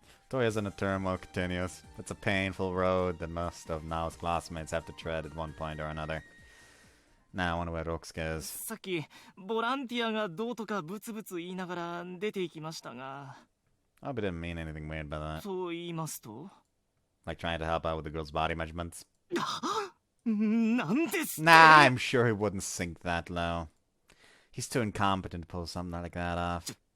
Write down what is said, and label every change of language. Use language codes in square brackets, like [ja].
[en] Toya's in a turmoil continues. It's a painful road that most of Nao's classmates have to tread at one point or another. Now I wonder where Rokusuke is. [ja] さっきボランティアがどうとかブツブツ言いながら出て行きましたが。 [en] I hope it didn't mean anything weird by that. [ja] そう言いますと [en] Like trying to help out with the girl's body measurements. [ja] なんですって。 [en] Nah, I'm sure he wouldn't sink that low. He's too incompetent to pull something like that off.